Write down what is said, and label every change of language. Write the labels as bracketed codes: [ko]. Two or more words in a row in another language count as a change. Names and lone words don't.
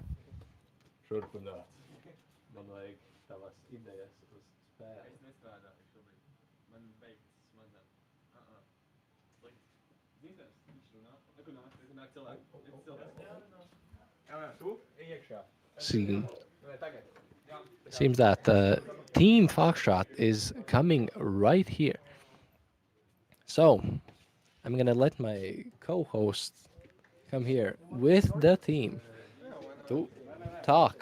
[lv] Turpināt. Man vajag tavas idejas uz spēli. Es nestrādāju šobrīd. Man beigts smadzenes. Slikti. Zīmēs, viņš runā. Nekur nāk cilvēki. Ir cilvēki. Jā, tu? Iekšā. [en] Seems that Team Foxtrot is coming right here. So, I'm gonna let my co-host come here with the team to talk.